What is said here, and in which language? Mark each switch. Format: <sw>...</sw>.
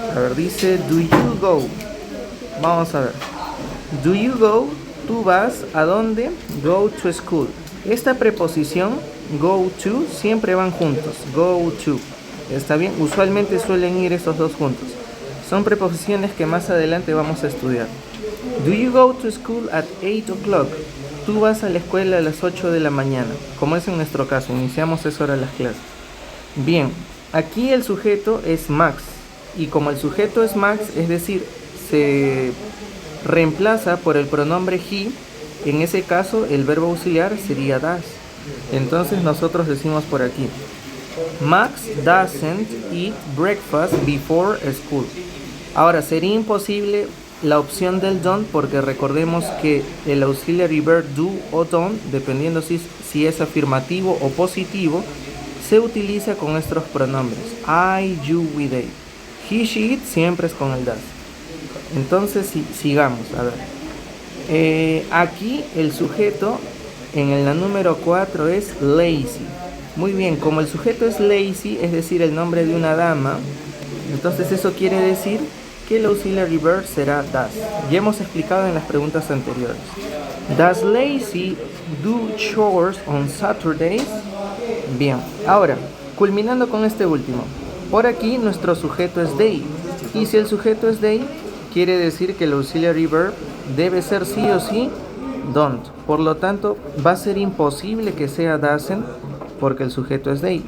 <es>A ver, dice</es> <en>do you go.</en> <es>Vamos a ver.</es> <en>Do you go,</en> <es>tú vas, ¿a dónde?</es> <en>Go to school.</en> <es>Esta preposición go to siempre van juntos. Go to. ¿Está bien? Usualmente suelen ir esos dos juntos. Son preposiciones que más adelante vamos a estudiar.</es> <en>Do you go to school at 8 o'clock?</en> <es>Tú vas a la escuela a las 8 de la mañana. Como es en nuestro caso, iniciamos esa hora las clases. Bien, aquí el sujeto es Max. Y como el sujeto es Max, es decir, se reemplaza por el pronombre he, en ese caso el verbo auxiliar sería does. Entonces nosotros decimos por aquí</es> <en>Max doesn't eat breakfast before school.</en> <es>Ahora sería imposible la opción del don't, porque recordemos que el auxiliary verb do o don't, dependiendo si es afirmativo o positivo, se utiliza con nuestros pronombres I, you, we, they. He, she, it siempre es con el does. Entonces sigamos, a ver. Aquí el sujeto en la número 4 es lazy. Muy bien, como el sujeto es lazy, es decir, el nombre de una dama, entonces eso quiere decir que el auxiliary verb será does. Ya hemos explicado en las preguntas anteriores.</es> <en>Does lazy do chores on Saturdays?</en> <es>Bien, ahora, culminando con este último. Por aquí nuestro sujeto es they. Y si el sujeto es they, quiere decir que el auxiliary verb debe ser sí o sí don't. Por lo tanto, va a ser imposible que sea doesn't, porque el sujeto es they.</es>